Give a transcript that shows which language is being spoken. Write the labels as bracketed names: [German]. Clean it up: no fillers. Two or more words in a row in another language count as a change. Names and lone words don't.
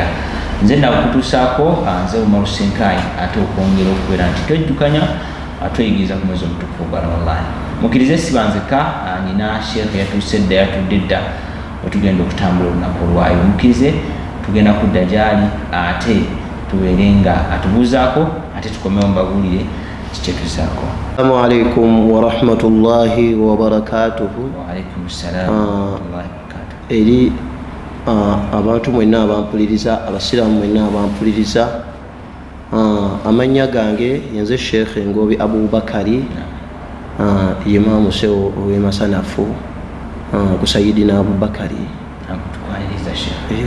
[Ganda] Nze nakutuusaako nze Umar Senkai ate okwongera okubeera nti twejjukanya atweyigiza ku mwezi omutukuvu gwa Ramadan. Mukkirize sibanzeka nina shekhe yatuuse dda yatudde dda wetugenda okutambula olunaku olwayo. Mukkirize tugenda kudda gyali ate tubeere nga atubuuzaako ate tukomewo mbabuulire kikyetuzaako. [Arabic] السلام عليكم ورحمة الله وبركاته. وعليكم السلام ورحمة الله وبركاته. [Ganda] Eri abantu mwenna abampuliriza, abasiraamu mwenna abampuliriza, amannya gange yenze Sheikh Ngobi Abubakari, Imaamu Sewo ow'Emasanafu ku Sayyidina Abubakari. Tukwaniriza Sheikh.